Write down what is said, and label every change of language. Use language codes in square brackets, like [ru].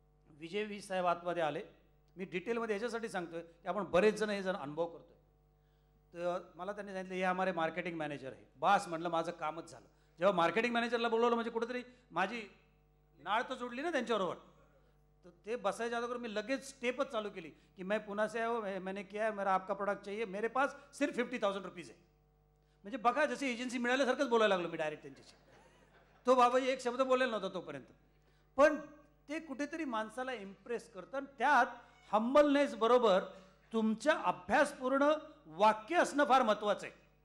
[mr] विजय वीस साहेब आतमध्ये आले. मी डिटेलमध्ये याच्यासाठी सांगतोय की आपण बरेच जण हे जण अनुभव करतोय. तर मला त्यांनी सांगितलं हे हमारे मार्केटिंग मॅनेजर आहे. बास म्हटलं माझं कामच झालं. जेव्हा मार्केटिंग मॅनेजरला बोलवलं म्हणजे कुठेतरी माझी नाळ तर जोडली ना त्यांच्याबरोबर. तर ते बसायच्या अगोदर मी लगेच स्टेपच चालू केली की [hi] मैं पुणे से आया हूं, मैंने किया है, मेरा आपका प्रोडक्ट चाहिए, मेरे पास सिर्फ 50,000 रुपीज़ है. [mr] म्हणजे बघा जशी एजन्सी मिळाल्यासारखंच बोलायला लागलो मी डायरेक्ट त्यांच्याशी. तो बाबा एक शब्द बोलेला नव्हता तोपर्यंत. पण ते कुठेतरी माणसाला इम्प्रेस करतं. त्यात हंबलनेस बरोबर तुमच्या अभ्यासपूर्ण वाक्य असणं फार महत्त्वाचं आहे.